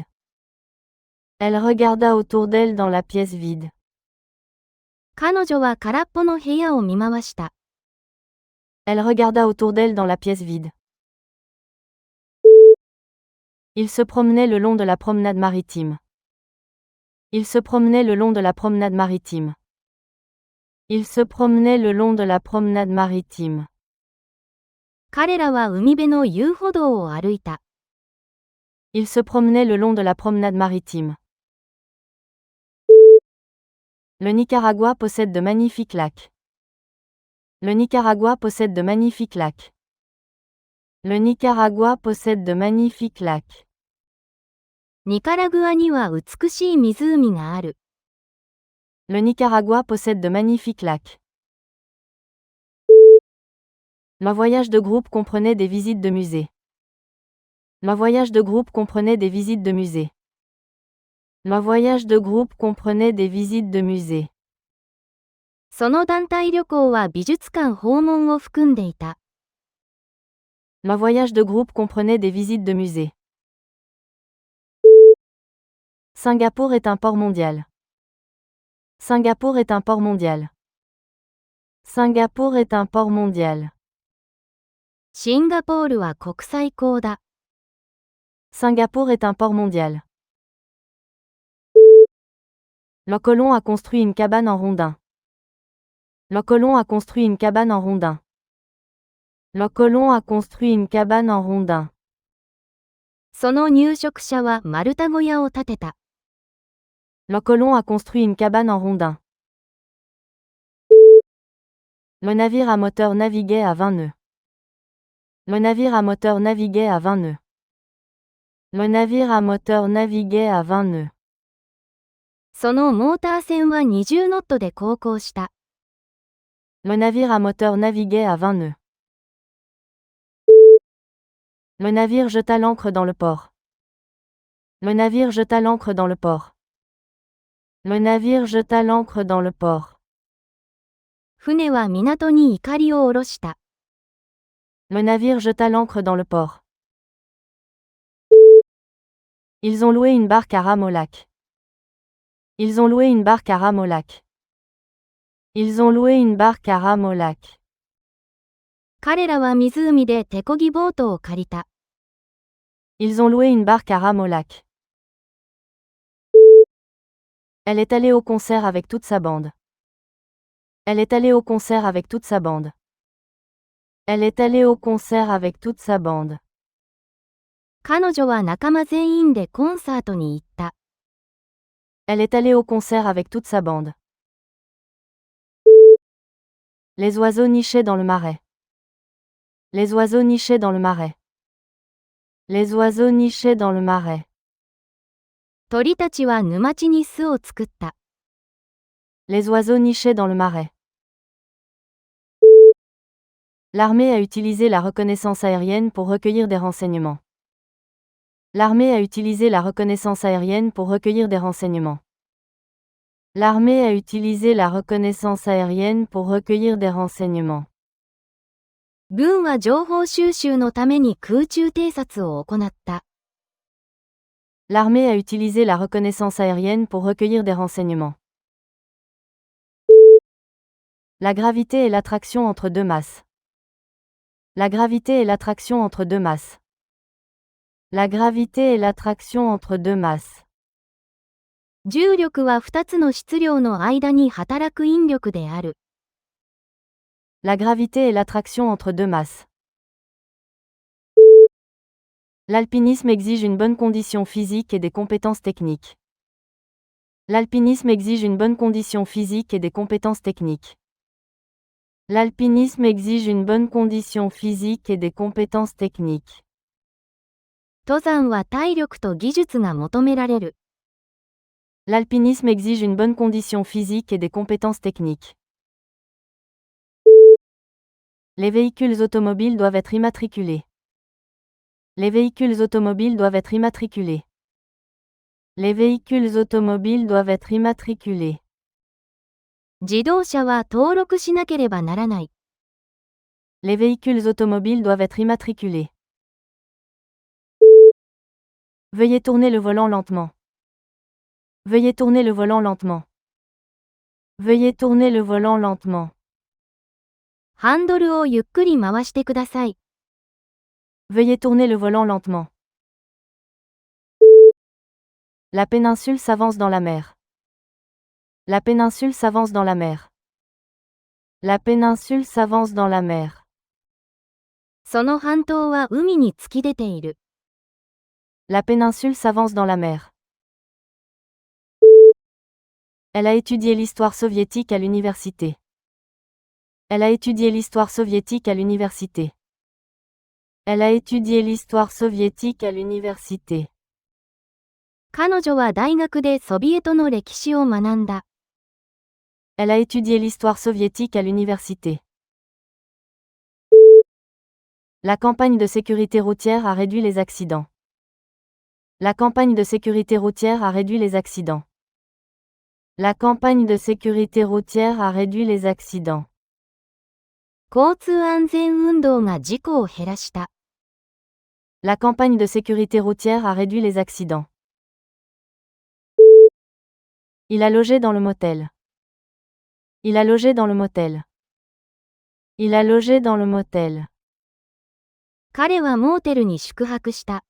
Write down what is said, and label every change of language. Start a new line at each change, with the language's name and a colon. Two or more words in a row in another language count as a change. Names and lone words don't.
French: Elle regarda autour d'elle dans la pièce vide.
Japanese: 彼女は空っぽの部屋を見回した。
French: Elle regarda autour d'elle dans la pièce vide. Il se promenait le long de la promenade maritime. Il se promenait le long de la promenade maritime. Il se promenait le long de la promenade maritime.
Japanese: 彼らは海辺の遊歩道を歩いた。
French: Il se promenait le long de la promenade maritime. Le Nicaragua possède de magnifiques lacs. Le Nicaragua possède de magnifiques lacs. Le Nicaragua possède de magnifiques lacs.
Japanese: ニカラグアには美しい湖がある。
French: Le Nicaragua possède de magnifiques lacs. Le voyage de groupe comprenait des visites de musées. Le voyage de groupe comprenait des visites de musées. Le voyage de groupe comprenait des visites de musées.
Japanese: その団体旅行は美術館訪問を含んでいた。
French: Le voyage de groupe comprenait des visites de musées. Singapour est un port mondial. Singapour est un port mondial. Singapour est un port mondial.
Japanese: シンガポールは国際港だ。
French: Singapour est un port mondial. Le colon a construit une cabane en rondin. Le colon a construit une cabane en rondin. Le colon a construit une cabane en rondin.
Japanese: その入植者は丸太小屋を建てた。
French: Le colon a construit une cabane en rondin. Le navire à moteur naviguait à 20 nœuds. Le navire à moteur naviguait à 20 nœuds. Le navire à moteur naviguait à 20 nœuds.
Japanese: そのモーター船は20ノットで航行した。
French: Le navire à moteur naviguait à 20 nœuds. Le navire jeta l'ancre dans le port. Le navire jeta l'ancre dans le port. Le navire jeta l'ancre dans le port.
Japanese: 船は港にいかりを下ろした。
French: Le navire jeta l'ancre dans le port. Ils ont loué une barque à rame au lac. Ils ont loué une barque à rame au lac. Ils ont loué une barque à rame au lac.
Japanese: 彼らは湖で手漕ぎボートを借りた。
French: Ils ont loué une barque à rame au lac. Elle est allée au concert avec toute sa bande. Elle est allée au concert avec toute sa bande. Elle est allée au concert avec toute sa bande.
Japanese: 彼女は仲間全員でコンサートに行った。
French: Elle est allée au concert avec toute sa bande. Les oiseaux nichaient dans le marais. Les oiseaux nichaient dans le marais. Les oiseaux nichaient dans le marais.
Japanese: 鳥たちは沼地に巣を作った。
French: Les oiseaux nichaient dans le marais. L'armée a utilisé la reconnaissance aérienne pour recueillir des renseignements. L'armée a utilisé la reconnaissance aérienne pour recueillir des renseignements. L'armée a utilisé la reconnaissance aérienne pour recueillir des renseignements.
Japanese: 軍は情報収集のために空中偵察を行った。
French: L'armée a utilisé la reconnaissance aérienne pour recueillir des renseignements. La gravité et l'attraction entre deux masses. La gravité et l'attraction entre deux masses. La gravité et l'attraction entre deux masses.
Japanese: 重力は2つの質量の間に働く引力である。
French: La gravité et l'attraction entre deux masses. L'alpinisme exige une bonne condition physique et des compétences techniques. L'alpinisme exige une bonne condition physique et des compétences techniques. L'alpinisme exige une bonne condition physique et des compétences techniques.
Japanese: 登山は体力と技術が求められる。
French: L'alpinisme exige une bonne condition physique et des compétences techniques. Les véhicules automobiles doivent être immatriculés. Les véhicules automobiles doivent être immatriculés. Les véhicules automobiles doivent être immatriculés.
Japanese: 自動車は登録しなければならない。
French: Les véhicules automobiles doivent être immatriculés. Veuillez tourner le volant lentement. Veuillez tourner le volant lentement. Veuillez tourner le volant lentement.
Japanese: ハンドルをゆっくり回してください。
French: Veuillez tourner le volant lentement. La péninsule s'avance dans la mer. La péninsule s'avance dans la mer. La péninsule s'avance dans la mer.
Japanese: その半島は海に突き出ている。
French: La péninsule s'avance dans la mer. Elle a étudié l'histoire soviétique à l'université. Elle a étudié l'histoire soviétique à l'université. Elle a étudié l'histoire soviétique à l'université.
Japanese: 彼女は大学でソビエトの歴史を学んだ。
French: Elle a étudié l'histoire soviétique à l'université. La campagne de sécurité routière a réduit les accidents. La campagne de sécurité routière a réduit les accidents. La campagne de sécurité routière a réduit les accidents.
Japanese: 交通安全運動が事故を減らした。
French: La campagne de sécurité routière a réduit les accidents. Il a logé dans le motel. Il a logé dans le motel. Il a logé dans le motel.
Japanese: 彼はモーテルに宿泊した。